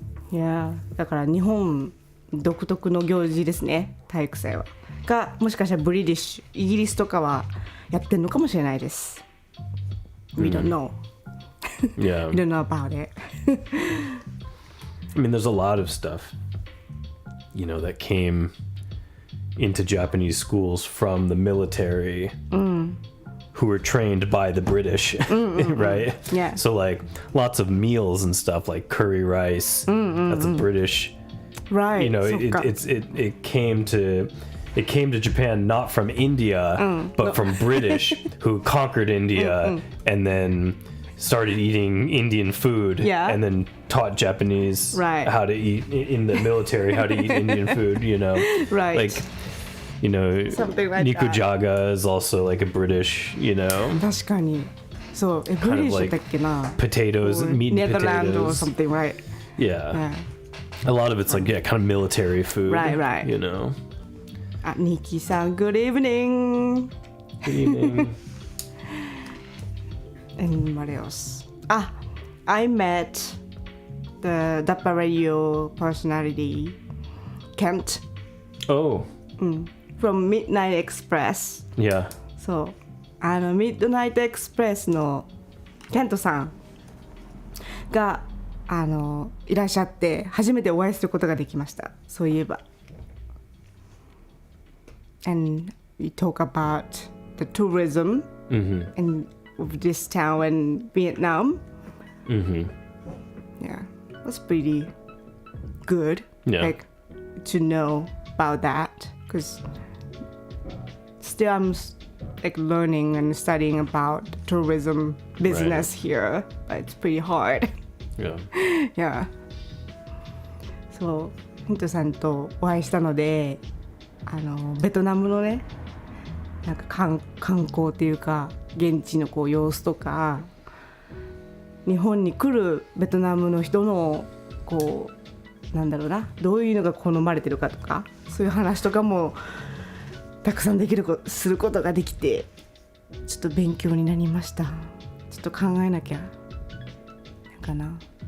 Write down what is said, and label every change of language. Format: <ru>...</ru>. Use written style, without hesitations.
<ja>いや、だから日本独特の行事ですね、体育祭は。が、もしかしたらブリティッシュ、イギリスとかはやってんのかもしれないです。</ja> <en>We don't know. Yeah. We don't know about it. I mean, there's a lot of stuff, you know, that came into Japanese schools from the military who were trained by the British, right? Yeah. So like lots of meals and stuff like curry rice, that's a British, Right. you know,</en> <ja>そっか。</ja> <en>it came to Japan not from India, but from British who conquered India and then started eating Indian food Yeah. and then taught Japanese Right. how to eat in the military, how to eat Indian food, you know. Right. Like, you know, Something like that. nikujaga is also like a British, you know,</en> <ja>確かに。そう、ブリティッシュだっけな。</ja> <en>potatoes, meat and Netherlands or potatoes. something, right? Yeah. Yeah. A lot of it's like, yeah, kind of military food. Right, right. You know.</en> <ja>あ、ニキさん、</ja> <en>Good evening. Good evening. And what else? I met the Dappa Radio personality, Kent, Oh, from Midnight Express. yeah.</en> <ja>そう、ミッドナイトエクスプレスのケントさんがいらっしゃって初めてお会いすることができました。そういえば。</ja> <en>And we talk about the tourism and of this town in Vietnam. Yeah, it was pretty good. Yeah. Like to know about that because still I'm like learning and studying about tourism business here, but it's pretty hard. Yeah. Yeah.</en> <ja>そう、ヒントさんとお会いしたので、ベトナムのね、なんか観光っていうか現地のこう様子とか日本に来るベトナムの人のこうなんだろうな、どういうのが好まれてるかとか、そういう話とかもたくさんすることができて、ちょっと勉強になりました。ちょっと考えなきゃかな。</ja>